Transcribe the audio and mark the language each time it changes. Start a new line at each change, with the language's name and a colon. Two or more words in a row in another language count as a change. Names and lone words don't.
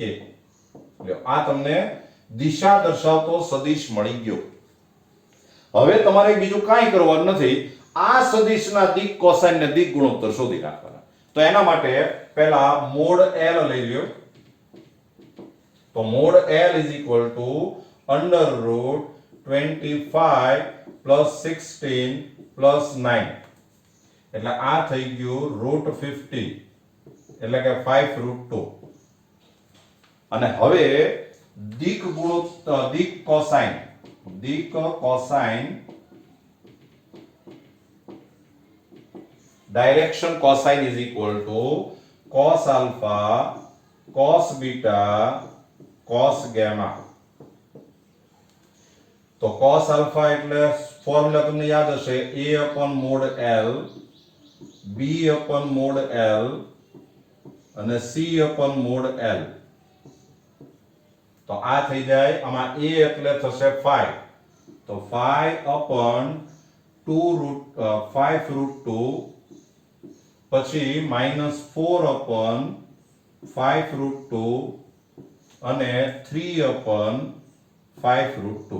Gujarati: લ્યો આ તમને દિશા દર્શાવતો સદિશ મળી ગયો. હવે તમારે બીજું કાંઈ કરવાનું નથી. આ સદિશના દિક કોસાઇન ને દિક ગુણોત્તર શોધી નાખવાના. તો એના માટે પહેલા મોડ l લઈ લ્યો.
English: તો મોડ l is equal to under root 25 plus 16 plus 9.
Gujarati: એટલે આ થઈ ગયું √50 એટલે કે 5√2. અને હવે દિક ગુણોત્તર દિક કોસાઇન
English: direction cosine is equal to cos alpha cos beta cos gamma. તો cos alpha
Gujarati: એટલે ફોર્મ્યુલા તમને યાદ હશે
English: a upon mod l, b upon mod l અને c upon mod l.
Gujarati: તો આ થઈ જાય આમાં a એટલે થશે 5.
English: તો 5 upon 5√2 પછી -4 upon 5√2 અને 3 upon 5√2.